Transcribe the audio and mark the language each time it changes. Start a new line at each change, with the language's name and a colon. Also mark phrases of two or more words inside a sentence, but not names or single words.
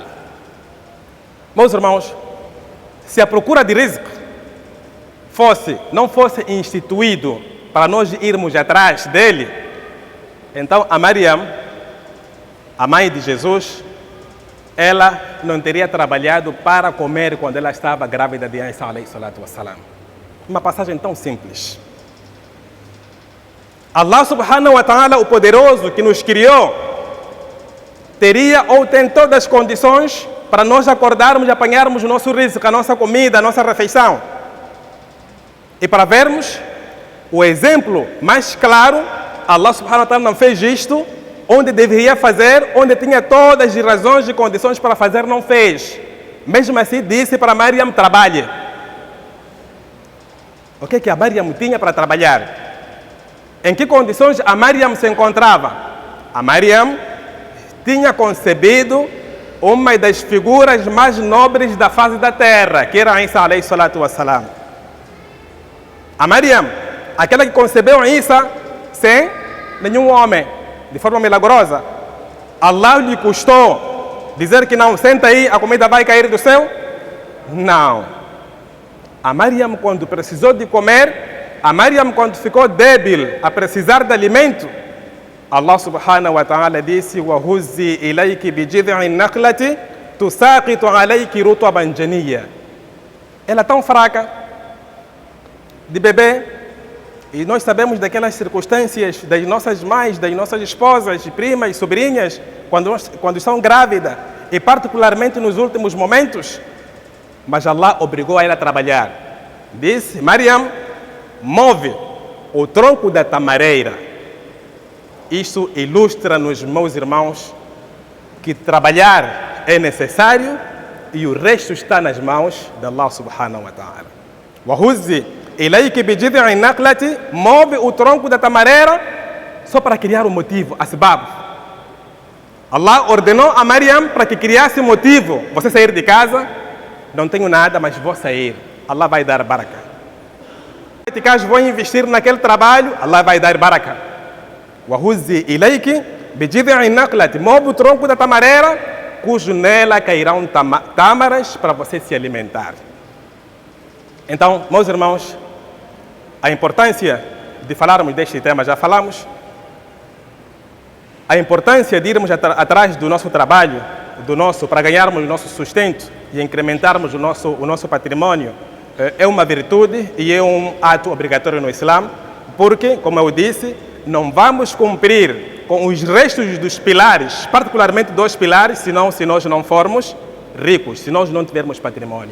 Portuguese: Meus irmãos, se a procura de rizq não fosse instituído para nós irmos atrás dele, então a Maryam, a mãe de Jesus, ela não teria trabalhado para comer quando ela estava grávida de Isa
Arabic: عليه الصلاة والسلام.
Portuguese: Uma passagem tão simples. Allah
Arabic: سبحانه وتعالى,
Portuguese: o poderoso que nos criou, teria ou tem todas as condições para nós acordarmos e apanharmos o nosso rizq, a nossa comida, a nossa refeição. E para vermos o exemplo mais claro, Allah
Arabic: سبحانه وتعالى
Portuguese: não fez isto onde deveria fazer, onde tinha todas as razões e condições para fazer, não fez. Mesmo assim disse para Maryam: trabalhe. O que a Maryam tinha para trabalhar? Em que condições a Maryam se encontrava? A Maryam tinha concebido uma das figuras mais nobres da face da terra, que era Isa
Arabic: عليه الصلاة والسلام.
Portuguese: A Maryam, aquela que concebeu Isa sem nenhum homem, de forma milagrosa. Allah lhe custou dizer que não, senta aí, a comida vai cair do céu? Não. A Maryam, quando precisou de comer, a Maryam, quando ficou débil a precisar de alimento,
Arabic: الله سبحانه وتعالى disse: وَهُزِّي إِلَيْكِ بِجِذْعِ النَّخْلَةِ تُسَاقِطُ عَلَيْكِ رُطَبًا جَنِيًّا.
Portuguese: Ela tão fraca, de bebê, e nós sabemos daquelas circunstâncias das nossas mães, das nossas esposas, primas, sobrinhas, quando estão grávidas, e particularmente nos últimos momentos, mas Allah obrigou ela a trabalhar. Disse: Maryam, move o tronco da tamareira. Isso ilustra-nos, meus irmãos, que trabalhar é necessário e o resto está nas mãos de Allah
Arabic: سبحانه وتعالى. وَهُزِّ إِلَيْكِ بِجِذْعِ النَّخْلَةِ,
Portuguese: move o tronco da tamareira, só para criar um motivo, asbab. Allah ordenou a Maryam para que criasse motivo. Você sair de casa, não tenho nada, mas vou sair. Allah vai dar baraka. Vou investir naquele trabalho, Allah vai dar baraka.
Arabic: وَهُزِّ إِلَيْكِ بِجِذْعِ النَّخْلَةِ,
Portuguese: move o tronco da tamareira, cujo nela cairão tâmaras para você se alimentar. Então, meus irmãos, a importância de falarmos deste tema, já falamos. A importância de irmos atrás do nosso trabalho para ganharmos o nosso sustento e incrementarmos o nosso patrimônio, é uma virtude e é um ato obrigatório no Islã, porque, como eu disse, não vamos cumprir com os restos dos pilares, particularmente dos pilares, se nós não formos ricos, se nós não tivermos patrimônio.